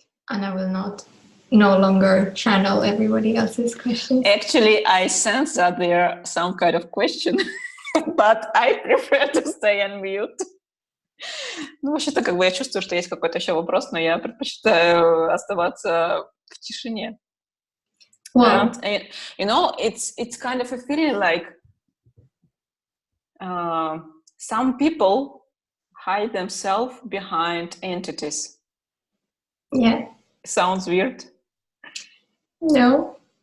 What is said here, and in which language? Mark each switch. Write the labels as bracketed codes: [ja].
[en] And I will no longer channel everybody else's questions. Actually, I sense that there are some kind of question, but I prefer to stay on mute. [ru] Ну, вообще-то, как бы я чувствую, что есть какой-то еще вопрос, но я предпочитаю оставаться в тишине. [en] Well, and you know, it's kind of a feeling like some people hide themselves behind entities. Yeah. Sounds weird. No.